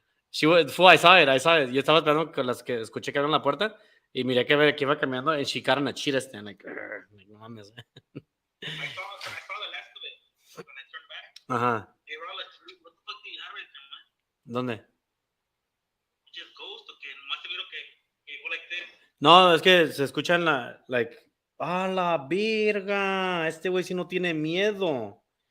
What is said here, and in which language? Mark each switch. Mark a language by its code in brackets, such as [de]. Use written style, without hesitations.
[en] I saw it. [es] Yo estaba esperando con las que escuché que abrieron la puerta y miré que iba caminando [en] and she got on a cheetah stand, like [es] no mames. [en] I saw the last of it when I turned back. Ajá. They were all like, what the fuck do you have right there, man? [es] ¿Dónde? [en] Just ghost, okay. [es] Nomás te miro que [en] go like this. [es] No, es que se escuchan like, ¡a la verga! Este güey sí no tiene miedo.